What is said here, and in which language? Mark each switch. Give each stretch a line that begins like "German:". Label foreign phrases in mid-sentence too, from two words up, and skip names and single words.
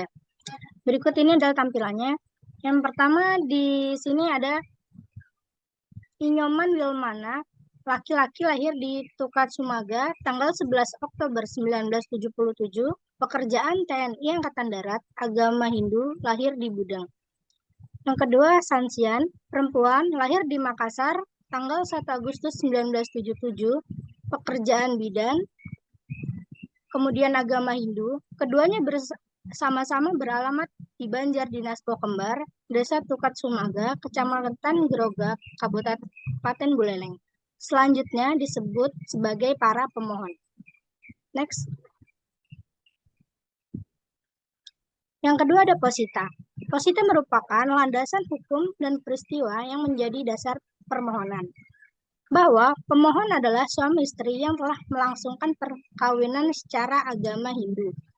Indonesian: Berikut ini adalah tampilannya. Yang pertama di sini ada Inyoman Wilmana, laki-laki lahir di Tukat Sumaga, tanggal 11 Oktober 1977, pekerjaan TNI Angkatan Darat, agama Hindu, lahir di Budang. Yang kedua, Sansian, perempuan, lahir di Makassar, tanggal 1 Agustus 1977, pekerjaan bidan, kemudian agama Hindu. Keduanya sama-sama beralamat di Banjar Dinas Pokembar, Desa Tukat Sumaga, Kecamatan Grogak, Kabupaten Buleleng. Selanjutnya disebut sebagai para pemohon. Next. Yang kedua ada posita. Posita merupakan landasan hukum dan peristiwa yang menjadi dasar permohonan. Bahwa pemohon adalah suami istri yang telah melangsungkan perkawinan secara agama Hindu.